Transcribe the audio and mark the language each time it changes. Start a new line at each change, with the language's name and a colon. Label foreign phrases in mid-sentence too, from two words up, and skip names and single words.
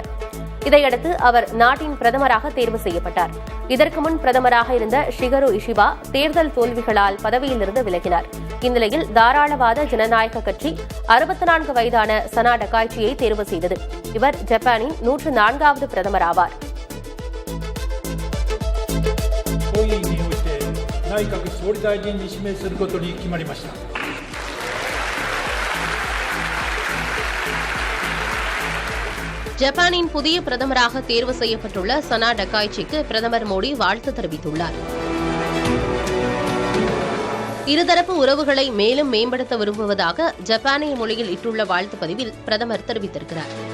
Tamil: இதையடுத்து அவர் நாட்டின் பிரதமராக தேர்வு செய்யப்பட்டார். இதற்கு முன் பிரதமராக இருந்த ஷிகரு இஷிபா தேர்தல் தோல்விகளால் பதவியிலிருந்து விலகினார். இந்நிலையில் தாராளவாத ஜனநாயக கட்சி 64 வயதான சனா டக்காய்ச்சியை தேர்வு செய்தது. இவர் ஜப்பானின் 104வது பிரதமர் ஆவார்.
Japanese: 本院において内閣総理大臣に指名することに決まりました。
Tamil: ஜப்பானின் புதிய பிரதமராக தேர்வு செய்யப்பட்டுள்ள சனா டக்காய்ச்சிக்கு பிரதமர் மோடி வாழ்த்து தெரிவித்துள்ளார். இருதரப்பு உறவுகளை மேலும் மேம்படுத்த விரும்புவதாக ஜப்பானிய மொழியில் இட்டுள்ள வாழ்த்து பதிவில் பிரதமர் தெரிவித்திருக்கிறார்.